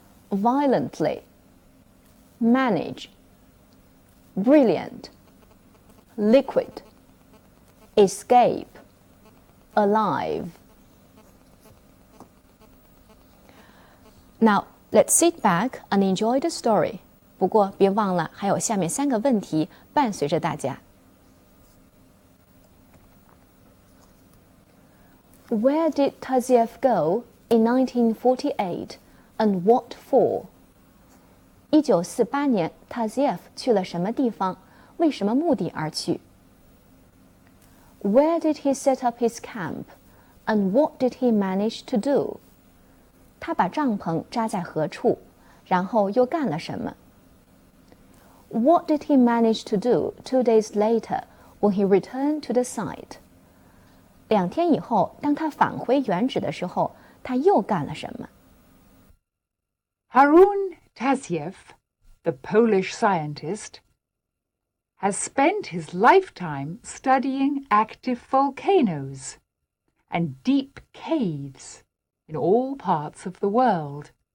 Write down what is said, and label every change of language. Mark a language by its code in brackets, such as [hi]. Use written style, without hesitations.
[en] Violently, manage. Brilliant, liquid. Escape, alive. Now, let's sit back and enjoy the story. [zh] 不过别忘了还有下面3个问题伴随着大家。 [en] Where did Taziev go in 1948 and what for? [zh] 1948年 Taziev 去了什么地方？为什么目的而去？ [en] Where did he set up his camp and what did he manage to do? [zh] 他把帐篷扎在何处，然后又干了什么？ [en] What did he manage to do 2 days later when he returned to the site? [zh] 2天以后，当他返回原址的时候，他又干了什么？ [en] Harun Taziev, the Polish scientist, has spent his lifetime studying active volcanoes and deep caves in all parts of the world.